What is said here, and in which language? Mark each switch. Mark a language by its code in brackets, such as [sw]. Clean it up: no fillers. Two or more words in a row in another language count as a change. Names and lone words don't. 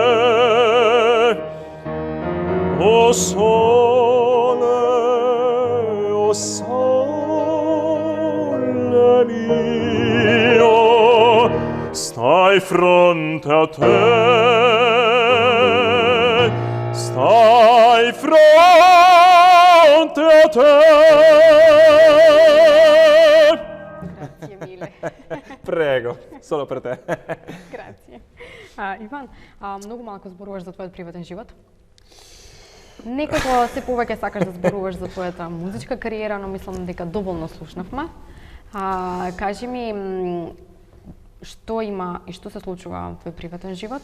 [nap] O sole mio, stai fronte a te. Stai fronte a te. [it] Grazie mille. Prego, solo per te. Grazie. [mk] Иван, многу малку зборуваш за твојот приватен живот. Некако се повеќе сакаш да зборуваш за твојата музичка кариера, но мислам дека доволно слушнавме. Кажи ми, што има и што се случува во твој приватен живот?